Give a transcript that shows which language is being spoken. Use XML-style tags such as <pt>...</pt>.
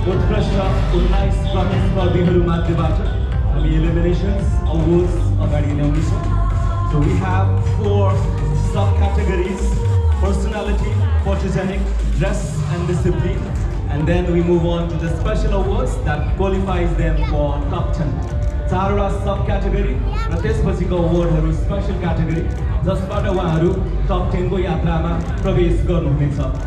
<ne>वर्ष 19 प्रतिस्पर्धीहरू मध्येबाट हामी eliminations awards अगाडि ल्याउनेछौँ.</ne> <en>So we have 4 subcategories: personality, photogenic, dress and discipline. And then we move on to the special awards that qualifies them for top 10.</en> <ne>चारवटा subcategory र त्यसपछिको अवार्डहरू special category जसबाट उहाँहरू top 10 को यात्रामा प्रवेश गर्नुहुनेछ.</ne>